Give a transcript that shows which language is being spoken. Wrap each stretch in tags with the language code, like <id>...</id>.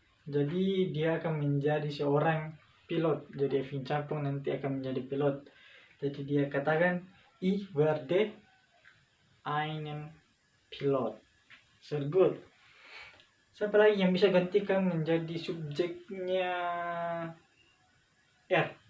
<id>Jadi dia akan menjadi seorang pilot. Jadi Vincapong nanti akan menjadi pilot. Jadi dia katakan</id> <de>ich werde einen Pilot. Sehr good.</de> <id>Siapa lagi yang bisa gantikan menjadi subjeknya R?</id>